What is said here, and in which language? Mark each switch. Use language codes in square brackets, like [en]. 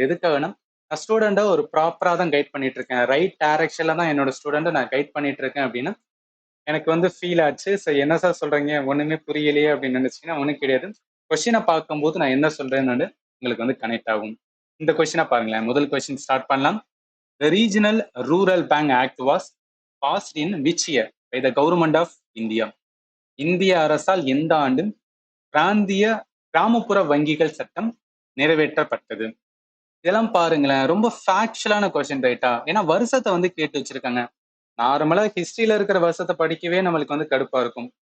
[ta] எதுக்காகனா, நான் ஸ்டூடெண்ட்டை ஒரு ப்ராப்பரா தான் கைட் பண்ணிட்டு இருக்கேன், ரைட் டைரக்ஷன்ல தான் என்னோட ஸ்டூடெண்ட்டை நான் கைட் பண்ணிட்டு இருக்கேன் அப்படின்னு எனக்கு வந்து ஃபீல் ஆச்சு. ஸோ என்ன சார் சொல்றீங்க, ஒண்ணுமே புரியலையே அப்படின்னு நினைச்சீங்கன்னா ஒன்றும் கிடையாது. கொஸ்டினை பார்க்கும்போது நான் என்ன சொல்றேன்னு உங்களுக்கு வந்து கனெக்ட் ஆகும். இந்த கொஸ்டினை பாருங்களேன். முதல் கொஸ்டின் ஸ்டார்ட் பண்ணலாம். [en] The Regional Rural Bank Act was passed in which year by the Government of India? [ta] இந்திய அரசால் எந்த ஆண்டு பிராந்திய கிராமப்புற வங்கிகள் சட்டம் நிறைவேற்றப்பட்டது? இதெல்லாம் பாருங்களேன், ரொம்ப ஃபேக்சுவலான கொஸ்டின் ரைட்டா? ஏன்னா வருஷத்தை வந்து கேட்டு வச்சிருக்காங்க. நார்மலா ஹிஸ்டரியில இருக்கிற வருஷத்தை படிக்கவே நம்மளுக்கு வந்து கடுப்பா இருக்கும்.